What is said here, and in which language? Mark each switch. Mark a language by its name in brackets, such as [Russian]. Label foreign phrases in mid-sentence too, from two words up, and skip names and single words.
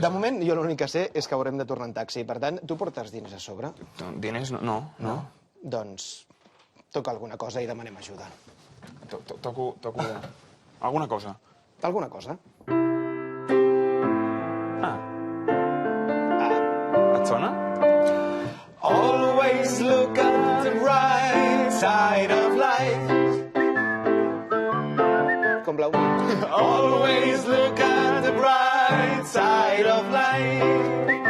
[Catalan] De moment, jo l'únic que sé és que haurem de tornar en taxi. Per tant, tu portes diners a sobre? Diners? No. Doncs toca alguna cosa i demanem ajuda. Toco... alguna cosa. Alguna cosa? Et sona? [English] Always look at the right side of life. [Catalan] Com blau. [English] Always look at the bright side of life.